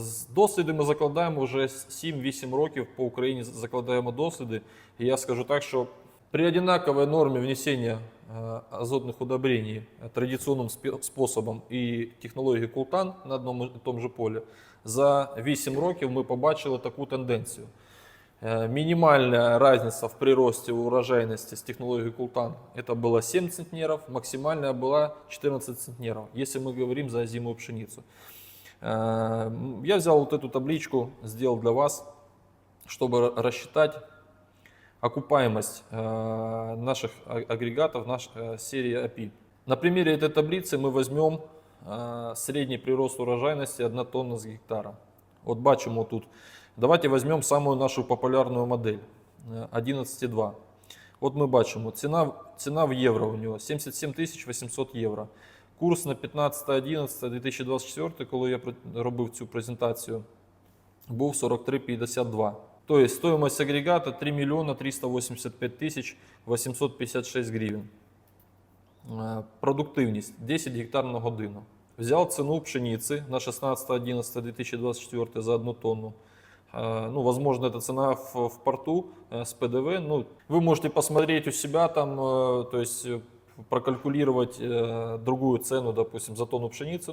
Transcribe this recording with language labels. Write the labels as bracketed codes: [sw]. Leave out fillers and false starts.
[uk] Досліди ми закладаємо вже 7-8 років, по Україні закладаємо досліди. І я скажу так, що [ru] при одинаковой норме внесения азотных удобрений традиционным способом [uk] и технології Култан на одному і тому же полі, за 8 років ми побачили таку тенденцію. [ru] Минимальная разница в приросте урожайности с технологией Култан это было 7 центнеров, максимальная была 14 центнеров, если мы говорим за озимую пшеницу. Я взял вот эту табличку, сделал для вас, чтобы рассчитать окупаемость наших агрегатов серии API. На примере этой таблицы мы возьмем средний прирост урожайности 1 тонна с гектара. Вот [uk] бачимо тут. [ru] Давайте возьмем самую нашу популярную модель 11,2. Вот мы бачимо, цена в євро у него 77 800 євро. [uk] Курс на 15.11.2024, коли я робив цю презентацію, був 43,52. [ru] То есть стоимость агрегата 3 миллиона 385 тысяч 856 гривен. [uk] Продуктивність 10 гектар на годину. [ru] Взял цену пшеницы на 16.11.2024 за 1 тонну. Ну, возможно, это цена в порту с ПДВ. Ну, вы можете посмотреть у себя там, то есть прокалькулировать другую цену, допустим, за тонну пшеницы.